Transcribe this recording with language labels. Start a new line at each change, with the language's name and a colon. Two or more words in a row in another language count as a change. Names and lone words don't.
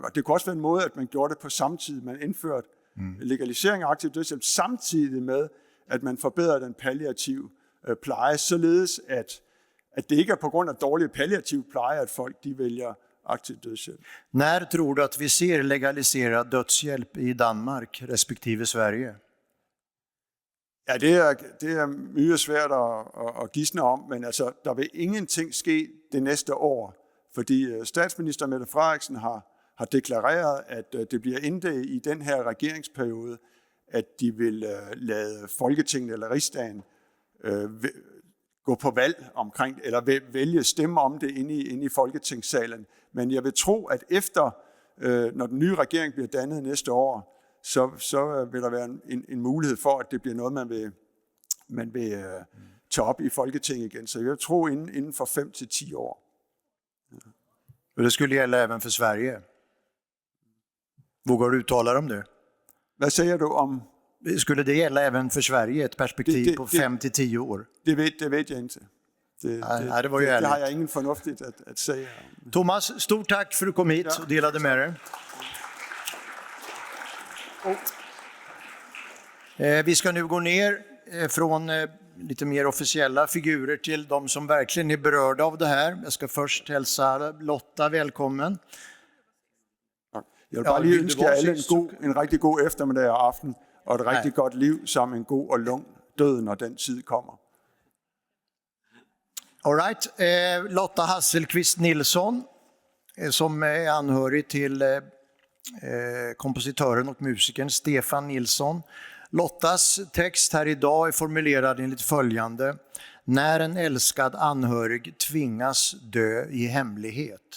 Danish: Og det kunne også være en måde, at man gjorde det på samme tid. Man indførte legalisering af aktiv dødshjælp samtidig med, at man forbedrer den palliative pleje, således at det ikke er på grund af dårlig palliativ pleje, at folk de vælger aktiv dødshjælp.
Swedish: När tror du att vi ser legaliserad dödshjälp i Danmark respektive Sverige?
Danish: Ja, det er mye svært at gisne om, men altså, der vil ingenting ske det næste år, fordi statsminister Mette Frederiksen har deklareret, at det bliver ikke i den her regeringsperiode, at de vil lade Folketinget eller Rigsdagen gå på valg omkring, eller vælge stemme om det inde i Folketingssalen. Men jeg vil tro, at efter, når den nye regering bliver dannet næste år, så vil der være en mulighed for, at det bliver noget, man vil tage op i Folketinget igen. Så jeg tror inden for 5 til 10 år.
Swedish: Och det skulle gälla även för Sverige. Vågar du uttala om det?
Danish: Hvad siger du om?
Swedish: Skulle det gälla även för Sverige, ett perspektiv på 5-10 år? Det vet jag inte. Det var ju det har ärligt. jag ingen förnuftigt att säga. Thomas, stort tack för att du kom hit och delade med dig. Vi ska nu gå ner från lite mer officiella figurer till de som verkligen är berörda av det här. Jag ska först hälsa Lotta välkommen. Jag vill bara
Danish: lige ønske jer alle en rigtig god eftermiddag og aften, og et rigtig godt liv som en god og lung død, når den tid kommer.
English: All right.
Swedish: Lotta Hasselqvist Nilsson, som är anhörig till kompositören och musikern Stefan Nilsson. Lottas text här idag är formulerad enligt följande: när en älskad anhörig tvingas dö i hemlighet.